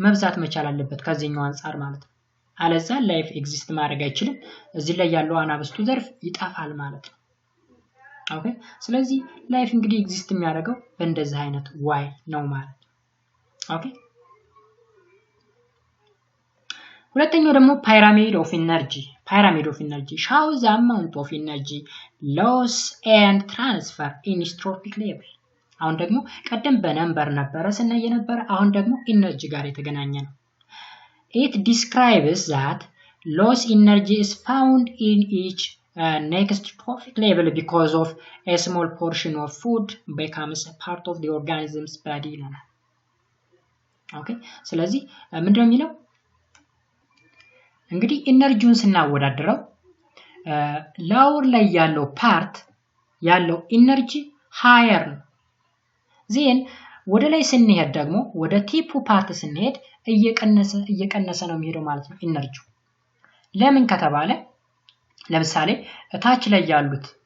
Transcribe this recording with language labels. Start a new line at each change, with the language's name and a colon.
Amharic: መብዛት መቻል አለበት ከዚህኛው አንፃር ማለት ነው። አለዛ ላይፍ ኤግዚስት ማድረግ አይችልም። እዚህ ላይ ያለው አናብስቱ ዘርፍ ይጣፋል ማለት ነው። ኦኬ ስለዚህ ላይፍ እንግዲህ ኤግዚስት የሚያደርገው በእንደዚህ አይነት ዋይ ነው ማለት ነው። ኦኬ ሁለተኛው ደግሞ pyramid of energy.
English: Pyramid of energy shows the amount of energy loss and transfer in trophic level.
Amharic: አሁን ደግሞ ቀደም በነምበር ነበረ ስናይ የነበረ አሁን ደግሞ ኢነርጂ ጋር የተገናኘ ነው።
English: It describes that loss energy is found in each next trophic level because of a small portion of food becomes a part of the organism's body.
Amharic: ኦኬ ስለዚህ ምንድነው የሚለው እንግዲህ ኢነርጂውን ስናወዳድረው ላውር ላይ ያለው ፓርት ያለው ኢነርጂ ሃየር ነው ዜን ወደ ላይ ስንሄድ ደግሞ ወደ ቲፑ ፓርት ስንሄድ እየቀነሰ ነው የሚሄደው ማለት ነው ኢነርጂው ለምን ከተባለ ለምሳሌ ታች ላይ ያሉት